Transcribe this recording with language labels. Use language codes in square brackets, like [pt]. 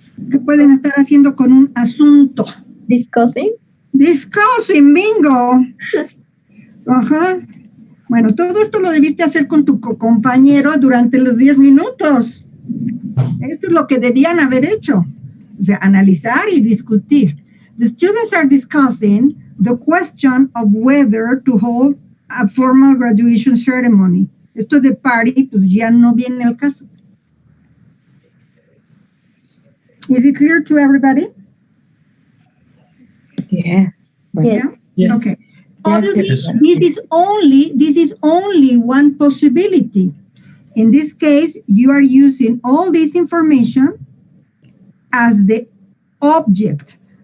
[es] ¿Qué pueden estar haciendo con un asunto? [en] Discussing. Discussing, bingo. Ajá. [es] Bueno, todo esto lo debiste hacer con tu compañero durante los 10 minutos. Esto es lo que debían haber hecho. O sea, analizar y discutir. [en] The students are discussing the question of whether to hold a formal graduation ceremony. [es] Esto de party, pues ya no viene al caso. [en] Is it clear to everybody? Yes. Yeah? Yes. Okay. Yes, Obviously, yes. this is only one possibility. In this case, you are using all this information as the object.